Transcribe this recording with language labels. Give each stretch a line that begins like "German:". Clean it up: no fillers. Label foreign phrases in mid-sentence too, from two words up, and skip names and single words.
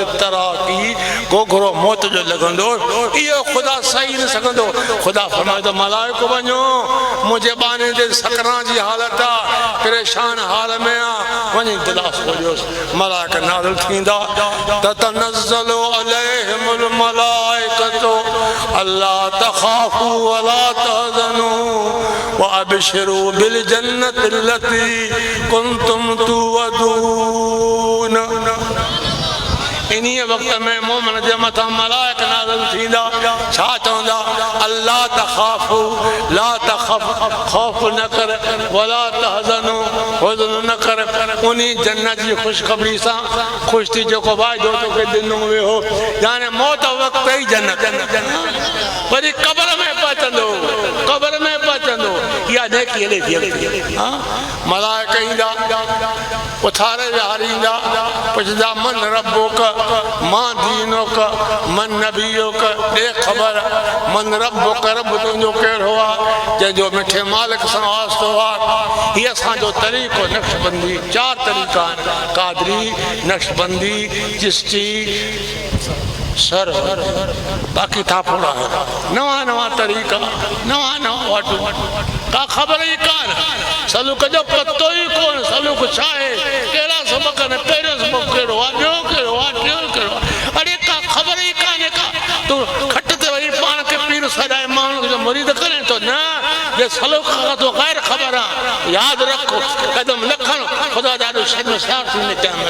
Sindhi: तराकी गोघरो मौत जो लॻंदो इहो ख़ुदा सही न सघंदो ख़ुदा फरमाए थो मलाइको वञो मुंहिंजे बाने जे सकरात जी हालत आहे परेशान हाल में आहे वञी दिलास खोलियोसि मलाइक नाज़िल थींदा
Arabic: تتنزل عليهم الملائكة ألا تخافوا ولا تحزنوا وأبشروا بالجنة التي كنتم
Sindhi: तुअदून इन्हीअ वक़्त में मोमिन जे मथां मलाइक नाज़िल थींदा छा चवंदा
Arabic: الله تخافوا لا تخف
Sindhi: ख़ौफ़ न कर
Arabic: ولا تحزنوا
Sindhi: हुज़्न न कर उन जन्नत जी ख़ुशख़बरी सां ख़ुशि थी जेको वाइदो तोखे ॾिनो वियो यानी मौत वक़्तु ई जन्नत वरी क़बर में पहुचंदो इहा नेकी हले थी मलाइक ईंदा उथारे विहारींदा पुछंदा
Arabic: من ربك ما دينك من نبيك
Sindhi: ॾे ख़बर
Arabic: من ربك
Sindhi: रब तुंहिंजो कहिड़ो आहे जंहिंजो मिठे मालिक सां वास्तो आहे हीअ असांजो तरीक़ो नक्शबंदी 4 तरीक़ा आहिनि कादरी नक्शबंदी चिश्ती सर बाक़ी था फोड़ा नवा तरीक़ा नवा वाटू का ख़बर ई कान सलूक जो पतो ई कोन सलूक छा आहे कहिड़ा सबक आहिनि पहिरियों सबक कहिड़ो आहे ॿियो कहिड़ो आहे टियों कहिड़ो आहे अड़े का ख़बर ई कान्हे का तूं खट ते वही पाण खे पीर सॾाए माण्हू जो मुरीद करे थो न जे सलूक खां तो ग़ैर ख़बर आहे यादि रखो कदम न खण ख़ुदा ॾाढो शर्मसार थींदे क़यामत